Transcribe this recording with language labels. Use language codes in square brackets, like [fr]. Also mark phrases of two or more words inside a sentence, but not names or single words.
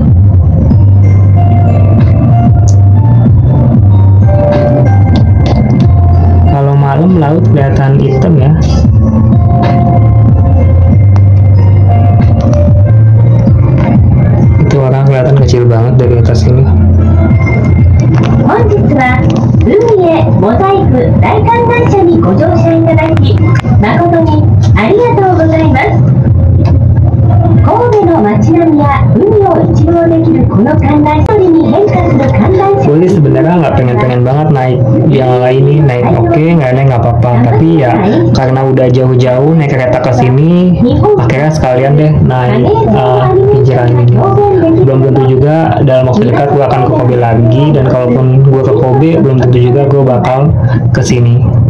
[id] Kalau malam laut kelihatan hitam ya. Itu orang kelihatan kecil banget dari atas ini. [ja] 本日は海へモザイク大観覧車にご乗車いただき誠にありがとうございます。神戸の街並みや海を一望できるこの観覧車に変化する観覧車。 [id] Gue sih sebenarnya nggak pengen banget naik yang ini, naik oke, nggak apa-apa. Tapi ya karena udah jauh-jauh naik kereta ke sini, akhirnya sekalian deh naik pinjaran ini. Belum tentu juga dalam waktu dekat gue akan ke Kobe lagi, dan kalaupun gue ke Kobe, belum tentu juga gue bakal ke sini.